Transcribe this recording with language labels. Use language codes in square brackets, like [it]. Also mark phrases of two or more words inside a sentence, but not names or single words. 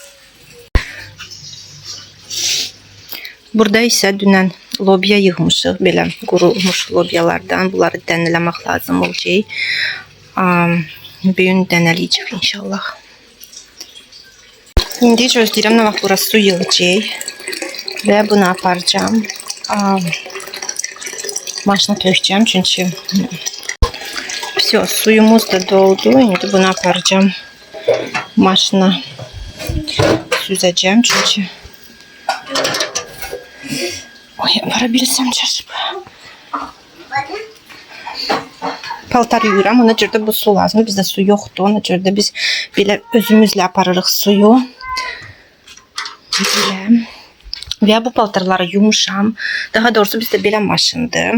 [az] Burada isə dünən lobya yığmışıq, belə qurulmuş lobyalardan. Bunları dənələmək lazım olacaq. Bugün dənələyəcək inşallah. İndi gözləyirəm nə vaxt burası su yığacaq və bunu aparacağım. Maşına tökeceğim çünkü suyumuz da doldu. [tr] Şimdi bunu aparacağım maşına süzeceğim çünkü yapabilirsem çalışıp [az] paltar yuyuram. Ona görə də bu su lazımdır. Bizdə su yoxdur. Ona görə də biz belə özümüzlə aparırıq suyu. Belə. Və bu paltarları yumuşam. Daha doğrusu bizdə belə maşındır.